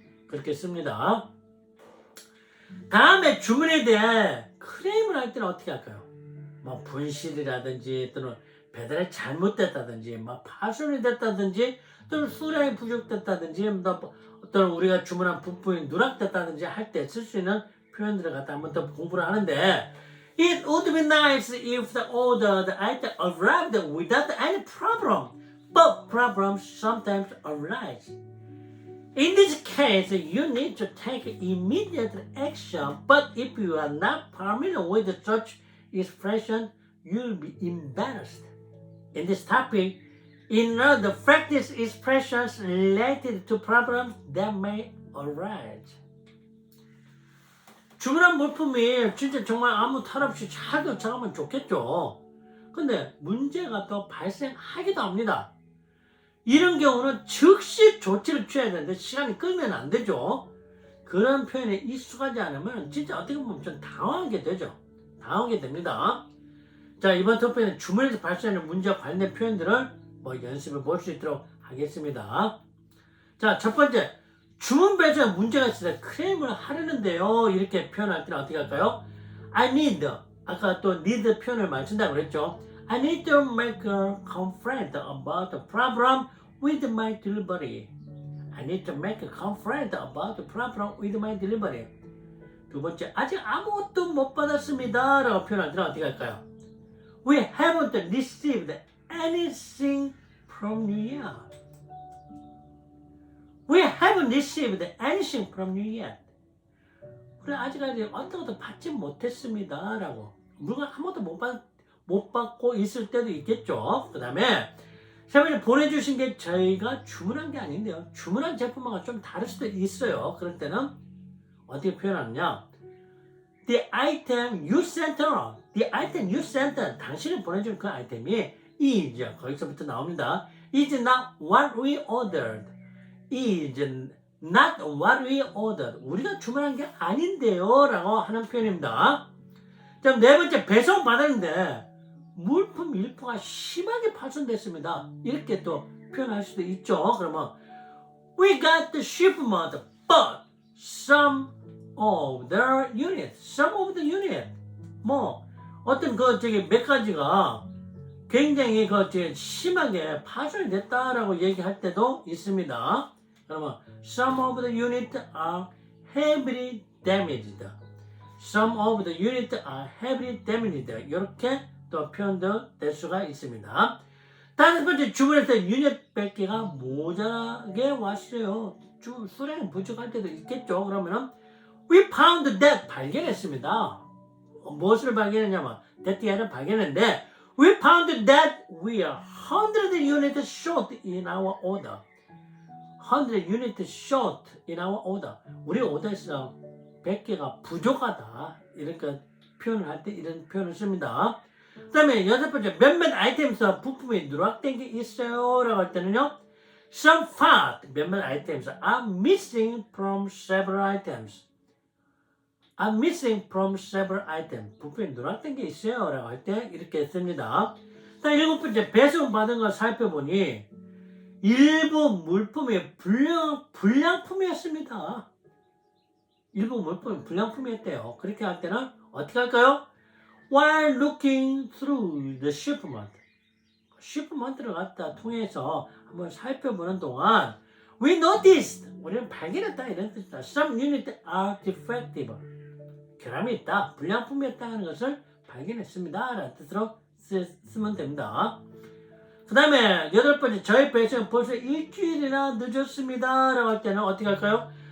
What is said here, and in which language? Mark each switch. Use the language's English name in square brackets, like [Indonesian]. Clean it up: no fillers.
[Korean] 그렇게 씁니다. 다음에 주문에 대해 클레임을 할 때는 어떻게 할까요? 뭐 분실이라든지 또는 배달이 잘못됐다든지 뭐 파손이 됐다든지 또는 수량이 부족됐다든지 또는 우리가 주문한 부품이 누락됐다든지 할 때 쓸 수 있는 표현들을 갖다 한번 더 공부를 하는데 [English] It would be nice if the ordered item arrived without any problem, but problems sometimes arise. In this case, you need to take immediate action, but if you are not familiar with such expression, you'll be embarrassed. In this topic, in order to practice expressions related to problems that may arise. [Korean] 주문한 물품이 진짜 정말 아무 탈 없이 잘 도착하면 좋겠죠. 근데 문제가 또 발생하기도 합니다. 이런 경우는 즉시 조치를 취해야 되는데 시간이 끌면 안 되죠. 그런 표현에 익숙하지 않으면 진짜 어떻게 보면 좀 당황하게 되죠. 당황하게 됩니다. 자, 이번 토픽은 주문에서 발생하는 문제와 관련된 표현들을 연습해 볼 수 있도록 하겠습니다. 자, 첫 번째, 주문 배송에 문제가 있을 때 클레임을 하려는데요. 이렇게 표현할 때는 어떻게 할까요? [English] I need, [Korean] 아까 또 need 표현을 많이 쓴다고 그랬죠. [English] I need to make a complaint about the problem with my delivery. I need to make a complaint about the problem with my delivery. [Korean] 두 번째, 아직 아무것도 못 받았습니다. 라고 표현할 때는 어떻게 할까요? [English] We haven't received anything from you yet. We haven't received anything from you yet. [Korean] 우리 아직까지 어떤 것도 받지 못했습니다. 라고. 물건 아무것도 못 받고 있을 때도 있겠죠. 그 다음에 세 번째, 보내주신 게 저희가 주문한 게 아닌데요. 주문한 제품하고 좀 다를 수도 있어요. 그럴 때는 어떻게 표현하느냐. [English] The item you sent her. The item you sent her. [Korean] 당신이 보내준 그 아이템이 is, 거기서부터 나옵니다. [English] is not what we ordered. is not what we ordered. [Korean] 우리가 주문한 게 아닌데요. 라고 하는 표현입니다. 자, 네 번째, 배송 받았는데 물품 일부가 심하게 파손됐습니다. 이렇게 또 표현할 수도 있죠. 그러면 [English] We got the shipment, but some of the unit. [Korean] 뭐 어떤 몇 가지가 굉장히 심하게 파손이 됐다라고 얘기할 때도 있습니다. 그러면 [English] some of the units are heavily damaged. Some of the units are heavily damaged. [Korean] 이렇게 또 표현도 될 수가 있습니다. 다섯 번째, 주문에서 유닛 100개가 모자라게 왔어요. 수량이 부족할 때도 있겠죠. 그러면은 [English] we found that [Korean] 발견했습니다. 무엇을 발견했냐면 that를 발견했는데 [English] we found that we are 100 units short in our order. 100 units short in our order. [Korean] 우리 오더에서 100개가 부족하다. 이렇게 표현을 할 때 이런 표현을 씁니다. 그 다음에 여섯 번째, 몇몇 아이템에서 부품이 누락된 게 있어요. 라고 할 때는요. [English] Some part, [Korean] 몇몇 아이템에서 [English] are missing from several items. are missing from several items. [Korean] 부품이 누락된 게 있어요. 라고 할 때 이렇게 씁니다. 자, 일곱 번째, 배송받은 걸 살펴보니 일부 물품이 불량품이었습니다. 일부 물품이 불량품이었대요. 그렇게 할 때는 어떻게 할까요? [English] While looking through the shipment [Korean] 를 갖다 통해서 한번 살펴보는 동안 [English] we noticed, [Korean] 우리는 발견했다 이런 뜻이다. [English] Some units are defective. [Korean] 결함이 있다, 불량품이었다는 것을 발견했습니다. 라는 뜻으로 쓰면 됩니다. 그 다음에 여덟 번째, 저희 배송은 벌써 일주일이나 늦었습니다. 라고 할 때는 어떻게 할까요?